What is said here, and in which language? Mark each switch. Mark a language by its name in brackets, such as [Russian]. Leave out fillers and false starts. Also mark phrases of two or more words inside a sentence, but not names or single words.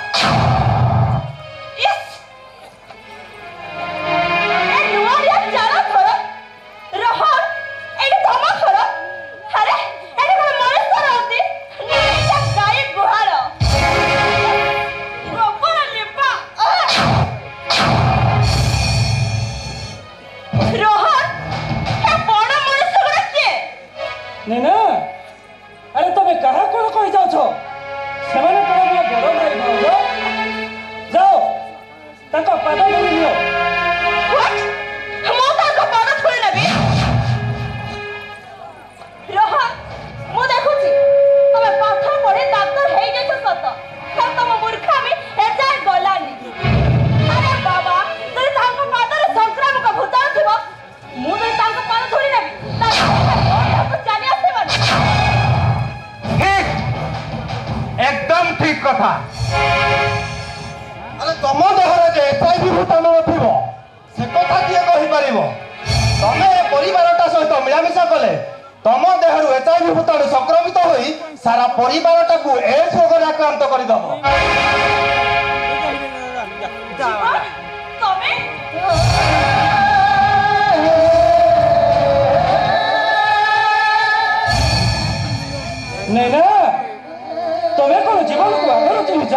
[Odia] ଇସ୍ ଏ ନୂଆରିଆ ଚାଳ ଘର ରହନ୍ ଏଠି ତମ ଘର ଆରେ ଏଠି କଣ ମଣିଷ ରହନ୍ତି ନିରୀକ୍ଷା ଗାଈ ଗୁହାଳ ଗୋବର ଲିପା ରୋହନ ଏ ବଡ଼ ମଣିଷ ଗୁଡ଼ା କିଏ नैना अरे ତମେ କାହା କଣ କହି ଯାଉଛ ସେମାନେ ପରା ମୋ ବଡ଼ ଭାଇ ଭାଉଜ ଯାଅ ତାଙ୍କ ପାଦ ଧରି ନିଅ [English] What? [Odia] ମୁଁ ତାଙ୍କ ପାଦ ଧରି ନେବି ରୋହନ ମୁଁ ଦେଖୁଛି ତମେ ପାଠ ପଢି ଡାକ୍ତର ହେଇଯାଇଛ ସତ ହେଲେ ତମ ମୂର୍ଖାମି ଏଯାଏ ଗଲାନି ଆରେ ବାବା ଯଦି ତାଙ୍କ ପାଦରେ ସଂକ୍ରାମକ ଭୂତାଣୁ ଥିବ ମୁଁ ଯଦି ତାଙ୍କ ପାଦ ଧରି ନେବି ତାକୁ ଚାଲି ଆସିବନି ଠିକ୍ ଏକଦମ ଠିକ୍ କଥା ଆରେ ତମ ଦେହରେ ଯେ ଏଚଆଇଭି ଭୂତାଣୁ ନଥିବ ସେ କଥା କିଏ କହିପାରିବ ତମେ ଏ ପରିବାରଟା ସହିତ ମିଳାମିଶା କଲେ ତମ ଦେହରୁ ଏଚଆଇଭି ଭୂତାଣୁ ସଂକ୍ରମିତ ହୋଇ ସାରା ପରିବାରଟାକୁ ଏଡ୍ସ ରୋଗରେ ଆକ୍ରାନ୍ତ କରିଦେବ ତମେ नैना ତମେ କଣ ଜୀବନକୁ ଆଗରୁ ଚିହ୍ନିଛ